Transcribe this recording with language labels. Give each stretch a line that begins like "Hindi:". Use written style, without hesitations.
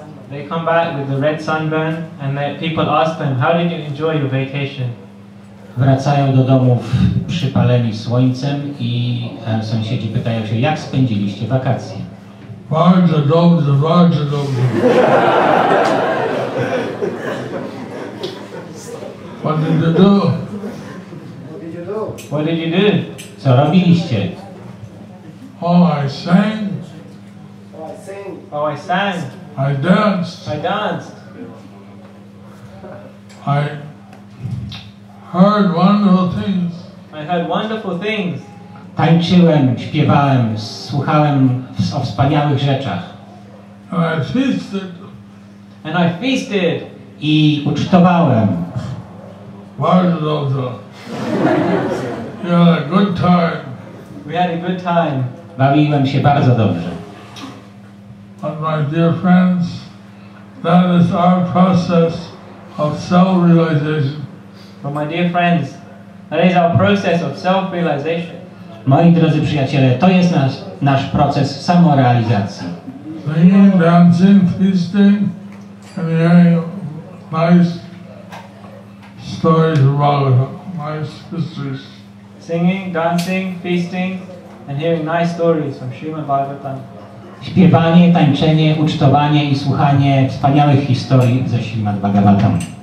English: They come back with the red sunburn and people ask them, how did you enjoy your vacation?
Polish: Wracają do domów przypaleni słońcem i sąsiedzi pytają się, jak spędziliście wakacje? Bardzo dobrze, bardzo dobrze.
English: What did you do? What did you do?
Polish: Co robiliście?
English: Oh, I sang. Oh, I sang. I danced. I danced. I heard wonderful things. I heard wonderful things.
Polish: Tańczyłem, śpiewałem, słuchałem o wspaniałych rzeczach.
English: And I feasted. And I feasted.
Polish: I ucztowałem. Bardzo dobrze.
English: You had a good time. We had a good time.
Polish: Bawiłem się bardzo dobrze.
English: But my dear friends, that is our process of self-realization. But my dear friends, that is our process of self-realization.
Polish: Moi drodzy przyjaciele, to jest nasz proces samorealizacji.
English: Singing, dancing, feasting, and hearing nice stories about nice histories. Singing, dancing, feasting, and hearing nice stories from Srimad Bhagavatam.
Polish: Śpiewanie, tańczenie, ucztowanie i słuchanie wspaniałych historii ze Śrimad Bhagavatam.